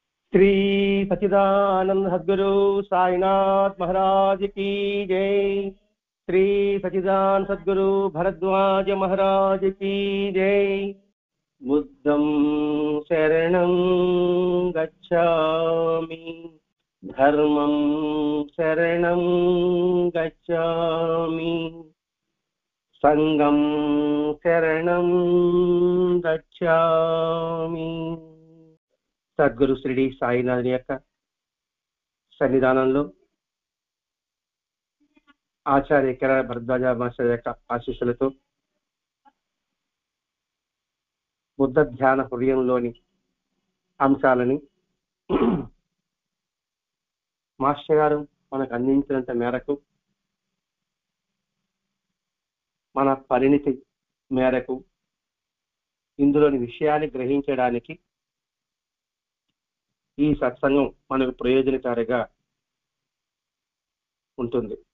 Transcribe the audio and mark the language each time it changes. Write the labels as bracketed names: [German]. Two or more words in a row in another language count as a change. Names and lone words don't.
[Hindi] श्री सच्चिदानंद सद्गुरु साईनाथ महाराज की जय। श्री सच्चिदानंद सद्गुरु भरद्वाज महाराज की जय। [Pali] बुद्धं शरणं गच्छामि, धर्मं शरणं गच्छामि, संघं शरणं गच्छामि। [Telugu] సద్గురు శ్రీ సాయినాథుని యొక్క సన్నిధానంలో ఆచార్య కిరణ భరద్వాజ మాస్టర్ యొక్క ఆశీస్సులతో బుద్ధ ధ్యాన హృదయంలోని అంశాలని మాస్టర్ గారు మనకు అందించినంత మేరకు, మన పరిణితి మేరకు ఇందులోని విషయాన్ని గ్రహించడానికి ఈ సత్సంగం మనకు ప్రయోజనకారిగా ఉంటుంది.